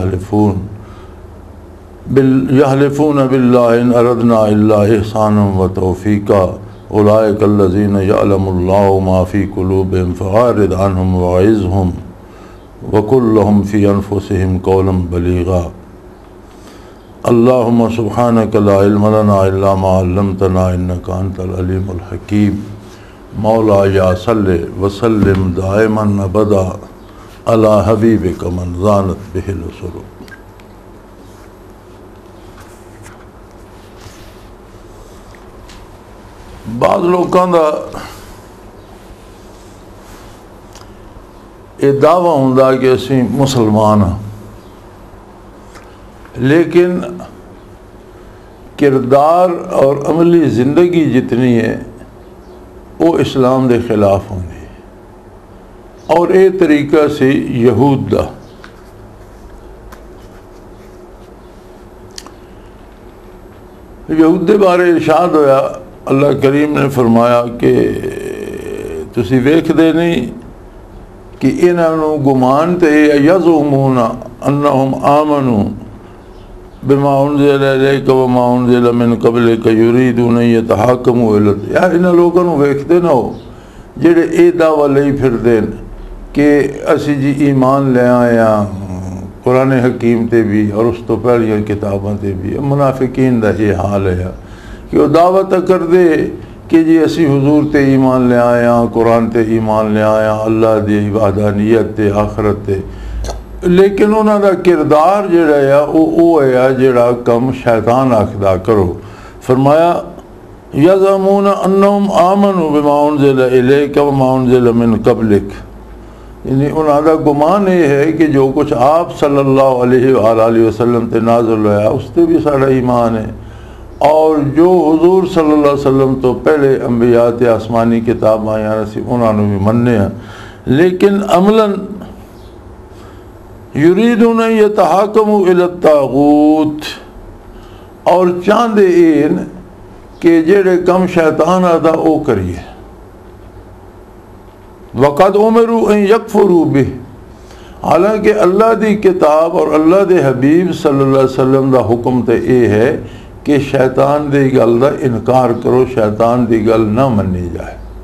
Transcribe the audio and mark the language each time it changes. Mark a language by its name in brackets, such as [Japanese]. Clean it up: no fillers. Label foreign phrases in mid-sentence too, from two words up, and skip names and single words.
[Arabic] يحلفون بالله إن أردنا إلا إحسانا وتوفيقا أولئك الذين يعلم الله ما في قلوبهم فأعرض عنهم وعظهم وقل لهم في أنفسهم قولا بليغا. اللهم سبحانك لا علم لنا إلا ما علمتنا إنك أنت العليم الحكيم. مولا یا صلی وسلم دائما ابدا علی حبیبک من زانت بہ السرور. [Punjabi] بعض لوگوں کا یہ دعویٰ ہوندا کہ اسی مسلمان ہاں، لیکن کردار اور عملی زندگی جتنی ہے وہ اسلام دے خلاف ہوندی اور اے طریقہ سے یہود دا. یہود دے بارے ارشاد ہویا، اللہ کریم نے فرمایا کہ تسی ویکھ دے نہیں کہ انہوں گمان تے [Arabic] یزعمون انہم آمنوا بما انزل الیک وما انزل من قبلک یریدون ان یتحاکموا الی. [Punjabi] یار انہاں لوگوں نوں ویکھدے نہ ہو جڑے اے دعویٰ لئی پھردے کہ اسی جی ایمان لے آئے ہاں قرآن حکیم تے بھی اور اس تو پہلیاں کتاباں تے بھی. منافقین دا یہ حال ہے کہ وہ دعویٰ تا کر دے کہ جی اسی حضور تے ایمان لے آئے ہاں، قرآن تے ایمان لے آئے ہاں، اللہ دی وحدانیت تے آخرت تے، لیکن انہاں دا کردار جڑا ہے وہ ہے جڑا کم شیطان آکھدا کرو. فرمایا [Arabic] یزعمون انہم آمنوا بما انزل الیک وما انزل من قبلک، [Punjabi] یعنی انہاں دا گمان یہ ہے کہ جو کچھ آپ [Arabic] صلی اللہ علیہ وآلہ وسلم [Punjabi] تے نازل ہوا اس تے بھی سارا ایمان ہے، اور جو حضور [Arabic] صلی اللہ علیہ وسلم [Punjabi] تو پہلے انبیاء تے آسمانی کتاب آیا سی انہاں نوں بھی مننے ہیں، لیکن عملاً [Arabic] یریدون ان یتحاکموا الی الطاغوت، [Punjabi] اور چاہندے این کہ جڑے کم شیطان آدھا او کریے. [Arabic] وقد امروا ان یکفروا بہ، [Punjabi] حالانکہ اللہ دی کتاب اور اللہ دے حبیب [Arabic] صلی اللہ علیہ وسلم [Punjabi] دا حکم تے اے ہے کہ شیطان دی گل دا انکار کرو، شیطان دی گل نہ منی جائے.